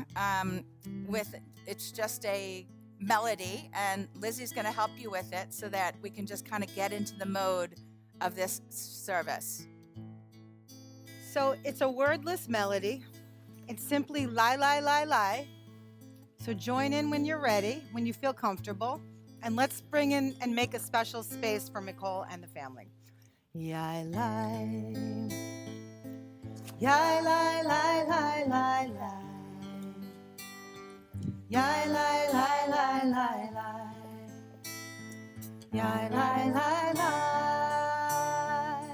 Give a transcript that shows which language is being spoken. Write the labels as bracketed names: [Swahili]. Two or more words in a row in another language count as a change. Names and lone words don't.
[English] It's just a melody, and Lizzie's going to help you with it so that we can just kind of get into the mode of this service. So it's a wordless melody. It's simply lie, lie, lie, lie. So join in when you're ready, when you feel comfortable, and let's bring in and make a special space for Micol and the family. Yai lie, yai lie, lie, lie, lie, lie. Yai lie, lie, lie, lie, lie. Yai lie, lie, lie.